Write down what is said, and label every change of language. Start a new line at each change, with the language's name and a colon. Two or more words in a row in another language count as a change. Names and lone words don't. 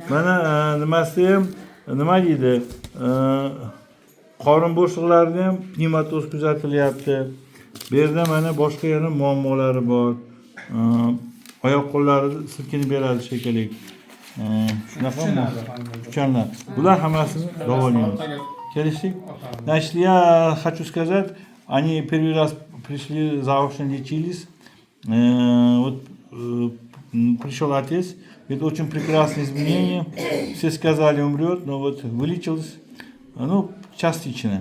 Uzbek: Mana nimasi ham nima deydi? Qorin bo'shliqlarida ham pnevmatoz kuzatilyapti. Bu yerda mana boshqa yana muammolari bor. Oyoq qo'llarida silkinib beradi shekilli. Shunaqami? Kuchanlar. Bular hammasini davolaymiz. Kelishdik?
Russian: Значит, я хочу сказать, они первый раз пришли, заочно лечились. Вот пришел отец, это очень прекрасное изменение. Все сказали, умрет, но вот вылечилось, ну, частично.